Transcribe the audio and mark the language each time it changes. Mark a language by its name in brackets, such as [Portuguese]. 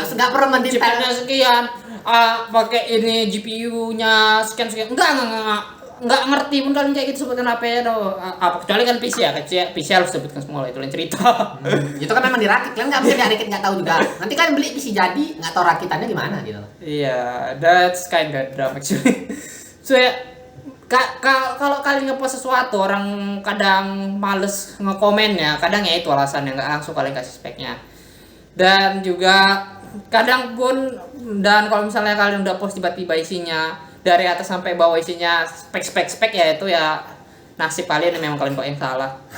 [Indonesian] Nggak perlu mendetail. Chipsetnya sekian, pakai ini GPU-nya sekian. Enggak ngerti pun kalian kayak gitu, sebutkan apa ya do. Apa kecuali kan PC ya, PC harus sebutkan semua, itu lain cerita. Itu kan memang dirakit, kan nggak bisa dirakit nggak tahu juga. Nanti kan beli PC jadi nggak tahu rakitannya gimana gitu. [English] Iya, that's kind of dumb actually. [Indonesian] So ya, kalau kalian ngepost sesuatu, orang kadang males ngekomennya, kadang ya itu alasannya, nggak langsung kalian kasih speknya. Dan juga kadang pun, dan kalau misalnya kalian udah post tiba-tiba isinya dari atas sampai bawah isinya spek ya, itu ya nasib kalian, memang kalian kok yang salah.